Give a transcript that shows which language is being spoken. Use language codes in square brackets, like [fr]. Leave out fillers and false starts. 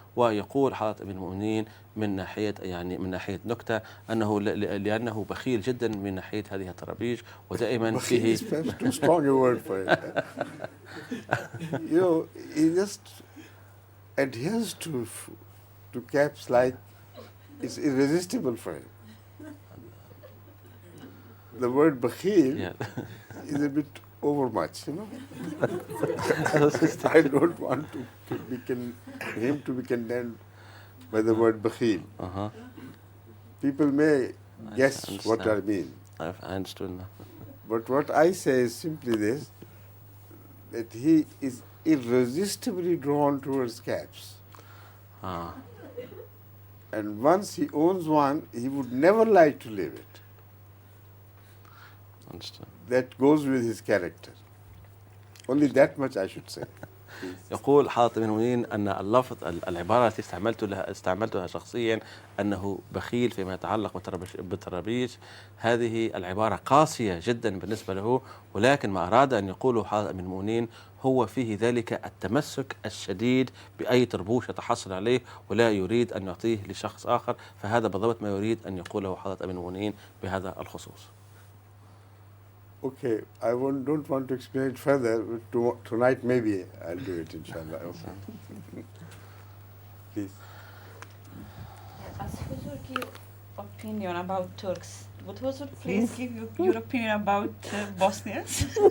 [ar] ويقول حضرة أمير المؤمنين من ناحية نكتة أنه لأنه بخيل جدا من ناحية هذه الطرابيش، ودائما فيه [en] too strong a word for it. You know, he just adheres to caps like it's irresistible for him. The word bakhil is a bit overmuch, you know. I don't want him to be condemned by the word bakhil. People may guess what I mean. I understood now. But what I say is simply this, that he is irresistibly drawn towards caps. And once he owns one, he would never like to leave it. Understood. That goes with his character. Only that much I should say. [ar] يقول حضرة أمير المؤمنين أن اللفظ العبارة التي استعملتها شخصيا أنه بخيل فيما يتعلق بالطرابيش، هذه العبارة قاسية جدا بالنسبة له، ولكن ما أراد أن يقوله حضرة أمير المؤمنين هو فيه ذلك التمسك الشديد بأي طربوش يتحصل عليه ولا يريد أن يعطيه لشخص آخر، فهذا بالضبط ما يريد أن يقوله حضرة أمير المؤمنين بهذا الخصوص. [en] Okay, I don't want to explain it further. Tonight maybe I'll do it, inshallah. Okay. Please. As Huzur give opinion about Turks, would Huzur please give your opinion about Bosnians?